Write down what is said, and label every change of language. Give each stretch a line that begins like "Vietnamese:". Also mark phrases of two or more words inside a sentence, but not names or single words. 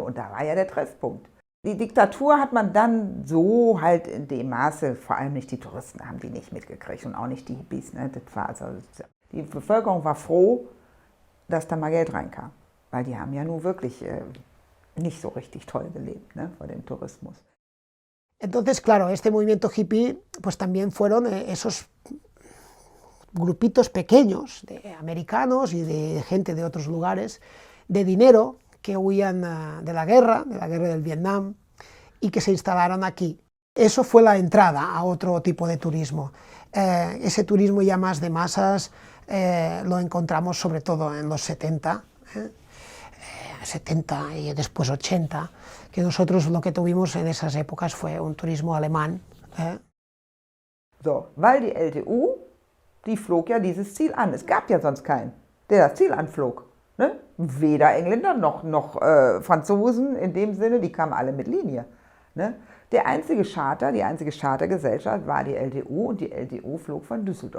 German: Und da war ja der Treffpunkt. Die Diktatur hat man dann so halt in dem Maße, vor allem nicht die Touristen haben die nicht mitgekriegt und auch nicht die Hippies. Ne? Das war also, die Bevölkerung war froh, dass da mal Geld reinkam, weil die haben ja nun wirklich nicht so richtig toll gelebt, ne, vor dem Tourismus.
Spanish: Entonces, claro, este movimiento hippie pues también fueron esos grupitos pequeños de americanos y de gente de otros lugares de dinero que huían de la guerra del Vietnam y que se instalaron aquí. Eso fue la entrada a otro tipo de turismo. Ese turismo ya más de masas lo encontramos sobre todo en los 70, 70 y después 80, que nosotros lo que tuvimos en esas épocas fue un turismo alemán.
German: So, weil die LTU, die flog ja dieses Ziel an. Es gab ja sonst keinen, der das Ziel anflog. Ne? Weder Engländer noch Franzosen in dem Sinne, die kamen alle mit Linie. Ne? Die einzige Chartergesellschaft war die LTU und die LTU flog von Düsseldorf.